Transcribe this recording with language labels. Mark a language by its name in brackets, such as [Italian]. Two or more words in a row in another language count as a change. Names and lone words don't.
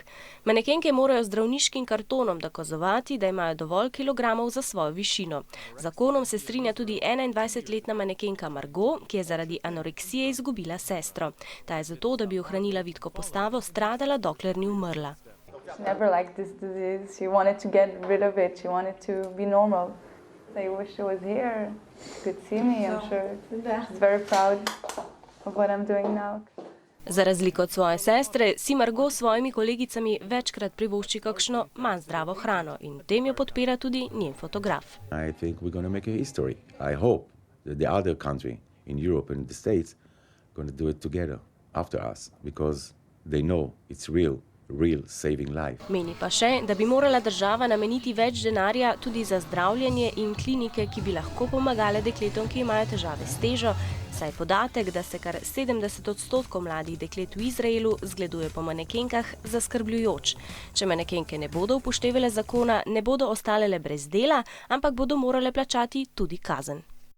[Slovenian] Manekenke morajo zdravniškim kartonom dokazovati, da imajo dovolj kilogramov za svojo višino. Zakonom se strinja tudi 21-letna manekenka Margot, ki je zaradi anoreksije izgubila sestro. Ta je zato, da bi ohranila vitko postavo, stradala, dokler ni umrla. [English] She never liked this disease. She wanted to get rid of it. She wanted to be normal. I wish she was here. She could see me, I'm sure. She's very proud of what I'm doing now. [Slovenian] Za razliko od svoje sestre, si Margot s svojimi kolegicami večkrat privošči kakšno manj zdravo hrano in v tem jo podpira tudi njen fotograf. [English] I think we're going to make a history. I hope that the other country in Europe and the States going to do it together after us because they know it's real saving life. [Slovenian] Meni pa še, da bi morala država nameniti več denarja tudi za zdravljenje in klinike, ki bi lahko pomagale dekletom, ki imajo težave s težo, saj podatek, da se kar 70% mladih deklet v Izraelu zgleduje po manekenkah, zaskrbljujoč. Če manekenke ne bodo upoštevale zakona, ne bodo ostale le brez dela, ampak bodo morale plačati tudi kazen.